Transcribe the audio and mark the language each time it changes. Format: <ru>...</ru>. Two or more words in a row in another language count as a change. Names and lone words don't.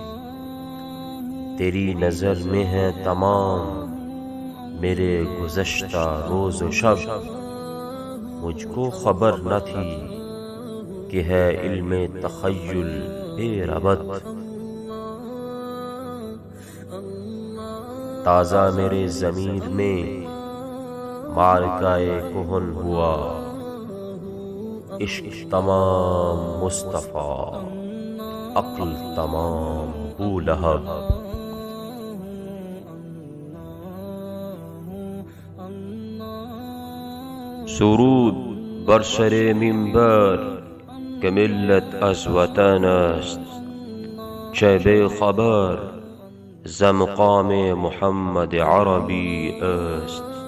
<ur>تیری نظر میں ہے تمام میرے گزشتہ روز و شب، مجھ کو خبر نہ تھی کہ ہے علم تخیل بے ربط۔ تازہ میرے ضمیر میں معرکہ کہن ہوا، عشق تمام مصطفیٰ عقل تمام بولہب۔</ur> <fa>سرود بر سر منبر که ملت از وطن است، چه بے خبر ز مقام محمد عربی است۔</fa>